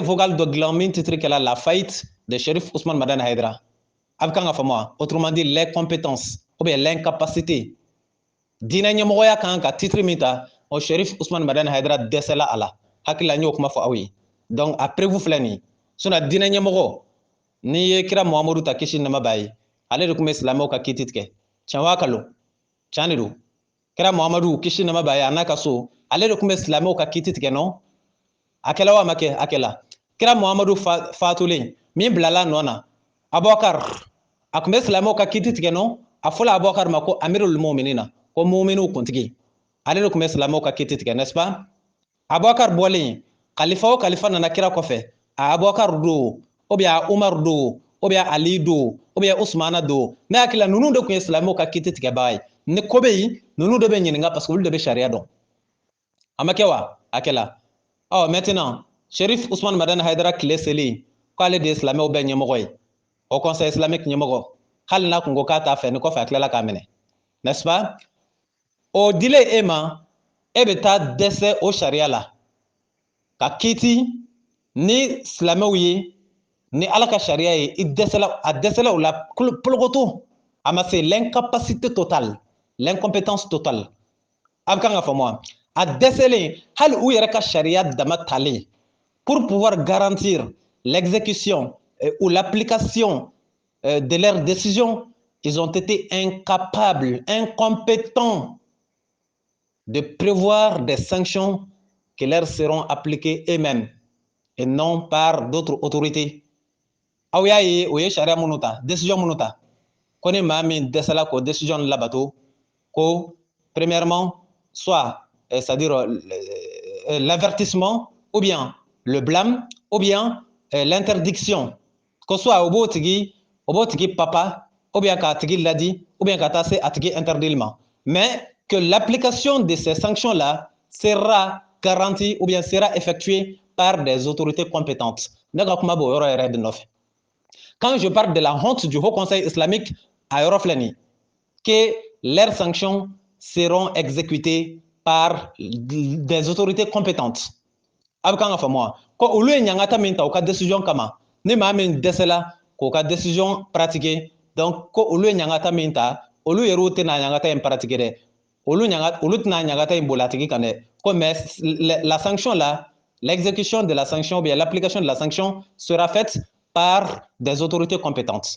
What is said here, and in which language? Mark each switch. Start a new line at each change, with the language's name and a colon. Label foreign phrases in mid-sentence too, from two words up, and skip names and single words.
Bambara: vocal dɔ dilan min titre kɛla
French: la faillite de
Bambara: Cherif Ousmane Madani Haidara a bɛ kan ka faamu wa
French: autrement dit les compétences ou bien l'incapacité
Bambara: diinɛ ɲɛmɔgɔya kan ka titre min ta o Cherif Ousmane Madani Haidara dɛsɛla a la hakili la n y'o kuma fɔ aw ye donc a preuve filɛ nin ye sinon diinɛ ɲɛmɔgɔ n'i ye kira Muhamadu ta kisi nɛɛma b'a ye ale de tun bɛ silamɛw ka kiiti tigɛ tiɲɛ waa kalon tiɲɛ de don kira Muhamadu kisi nɛɛma b'a ye a n'a ka so ale de tun bɛ silamɛw ka kiiti tigɛ non a kɛla wa ma kɛ a kɛla kira Muhamadu faatulen min bilala nɔ na Abubakar a tun bɛ silamɛw ka kiiti tigɛ non a fɔla Abubakar ma ko amirul mu'minina ko mu'minu kuntigi ale de tun bɛ silamɛw ka kiiti tigɛ
French: n'est-ce pas
Bambara: Abubakar bɔlen kalifa o kalifa nana kira kɔfɛ a Abubakar do
French: ou bien
Bambara: a Umar do
French: ou bien
Bambara: Ali do ou bien Usmana do ne hakili la ninnu de tun ye silamɛw ka kiiti tigɛbaga ye ni ko bɛ yen ninnu de bɛ ɲininka
French: parce que
Bambara: olu de bɛ sariya dɔn a ma kɛ wa a kɛla maintenant Cherif Ousmane Madani Haidara tile selen k'ale de ye silamɛw bɛɛ ɲɛmɔgɔ ye
French: au conseil islamique
Bambara: ɲɛmɔgɔ hali n'a kun ko k'a t'a fɛ ni kɔfɛ a tilala k'a minɛ
French: n'est-ce pas
Bambara: o dilen e ma e bɛ taa dɛsɛ o sariya la ka kiiti ni silamɛw ye ni ala ka sariya ye a dɛsɛla o la polokoto a ma se
French: l'incapacité totale l'incompétence totale
Bambara: a bɛ kan ka faamu wa a dɛsɛlen hali u yɛrɛ ka sariya dama talen
French: pour pouvoir garantir l'exécution ou l'application de leurs décisions ils ont été incapables, incompétents de prévoir des sanctions qui leur seront appliquées eux-mêmes et non par d'autres autorités.
Bambara: Aw y'a ye o ye sariya minnu ta décision minnu ta ko ni maa min dɛsɛla k'o décision labato ko
French: premièrement soit c'est-à-dire l'avertissement ou bien le blâme ou bien l'interdiction que soit
Bambara: o b'o tigi papa
French: ou bien
Bambara: k'a tigi ladi
French: ou bien
Bambara: ka taa se a tigi interdit ma
French: mais que l'application de ces sanctions-là sera garantie ou bien sera effectuée par des autorités compétentes.
Bambara: Ne ka kuma b'o yɔrɔ yɛrɛ de nɔfɛ.
French: Quand je parle de la honte du Haut Conseil islamique à
Bambara: yɔrɔ filɛ nin ye
French: que leurs sanctions seront exécutées par des autorités compétentes.
Bambara: A bɛ kan ka faamu wa ko olu ye ɲangata min ta u ka décision kama ni maa min dɛsɛla k'o ka décision pratiquer donc ko olu ye ɲangata min ta olu yɛrɛ tɛna ɲagata in pratiquer dɛ olu tɛna ɲagata in bola tigi kan dɛ ko
French: mais la sanction là, l'exécution de la sanction ou bien l'application de la sanction sera faite par des autorités compétentes.